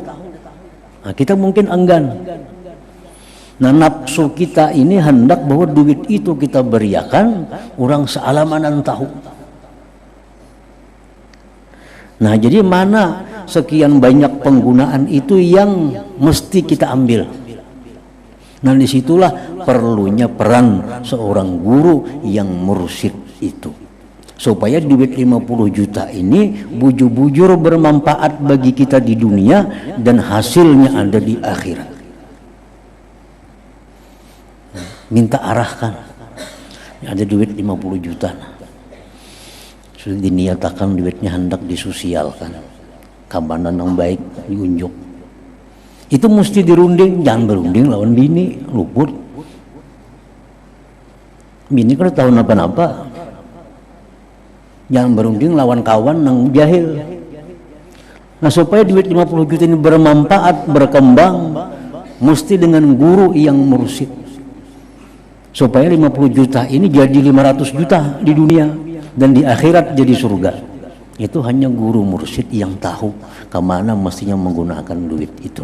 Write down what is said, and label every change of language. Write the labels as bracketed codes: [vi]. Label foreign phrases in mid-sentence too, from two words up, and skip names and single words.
[bjn] Nah, kita mungkin enggan. Nah, nafsu kita ini hendak bahwa duit itu kita beriakan, orang sealamanan tahu. [id] Nah, jadi mana sekian banyak penggunaan itu yang mesti kita ambil. Nah, disitulah perlunya peran seorang guru yang mursyid itu, supaya duit 50 juta ini bujur-bujur bermanfaat bagi kita di dunia dan hasilnya ada di akhirat. [bjn] Minta arahkan, ada duit 50 juta, sudah diniatakan duitnya hendak disosialkan, kabanan yang baik diunjuk. Itu mesti dirunding, jangan berunding lawan bini, luput. Bini kan tahu napa-napa. Jangan berunding lawan kawan yang jahil. [id] Nah, supaya duit 50 juta ini bermanfaat, berkembang, mesti dengan guru yang mursyid. Supaya 50 juta ini jadi 500 juta di dunia dan di akhirat jadi surga. Itu hanya guru mursyid yang tahu kemana mestinya menggunakan duit itu.